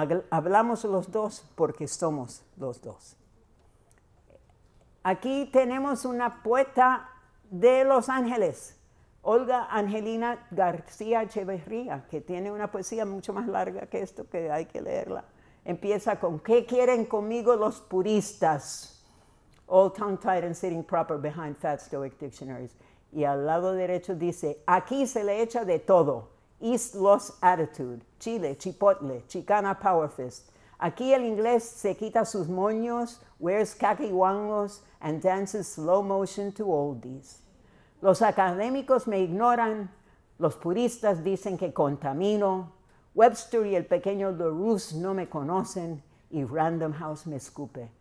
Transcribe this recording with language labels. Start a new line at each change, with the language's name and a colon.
Spanish: Hablamos los dos porque somos los dos. Aquí tenemos una poeta de Los Ángeles, Olga Angelina García Echeverría, que tiene una poesía mucho más larga que esto, que hay que leerla. Empieza con, ¿qué quieren conmigo los puristas?
English: All tongue-tied and sitting proper behind fat stoic dictionaries.
Spanish: Y al lado derecho dice, aquí se le echa de todo.
English: East Lost Attitude, Chile, Chipotle, Chicana Power Fist.
Spanish: Aquí el inglés se quita sus moños,
English: wears caquihuangos, and dances slow motion to oldies.
Spanish: Los académicos me ignoran, los puristas dicen que contamino, Webster y el pequeño LaRousse no me conocen y Random House me escupe.